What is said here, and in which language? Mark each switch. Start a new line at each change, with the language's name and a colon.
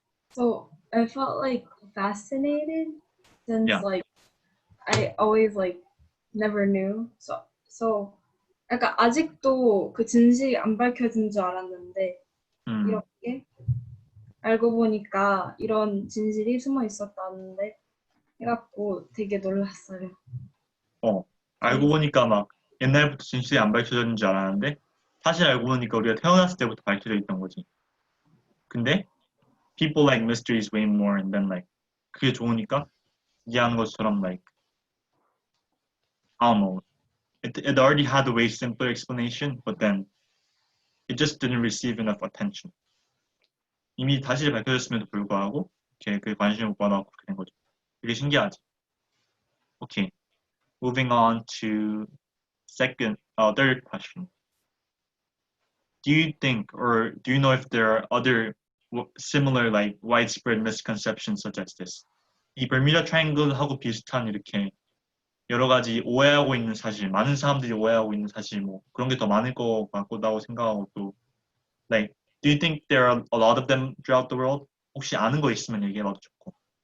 English: So I felt like fascinated since like I always like never knew.
Korean: So 약간 아직도 그 진실이 안 밝혀진 줄 알았는데 게 알고 보니까 이런 진실이 숨어 있었다는데 해갖고 되게 놀랐어요. 알고 보니까 막 옛날부터 진실이 안 밝혀졌는 줄 알았는데 사실 알고 보니까 우리가 태어났을 때부터 밝혀져 있던 거지.
English: 근데 people like mysteries way more and then like 그게 좋으니까 이해하는 것처럼 like I don't know. It already had a way simpler explanation, but then it just didn't receive enough attention.
Korean: 이미 다시 밝혀졌음에도 불구하고 이렇게 그 관심을 못 받아서 그렇게 된 거죠. 되게 신기하지.
English: Okay, moving on to third question. Do you think or do you know if there are other similar like widespread misconceptions such as this?
Korean: 이 버뮤다 트라이앵글하고 비슷한 이렇게 여러 가지 오해하고 있는 사실, 많은 사람들이 오해하고 있는 사실 뭐 그런 게 더 많을 것 같다고 생각하고 또 like do you think there are a lot of them throughout the world? 혹시 아는 거 있으면 얘기해봐도 좋고.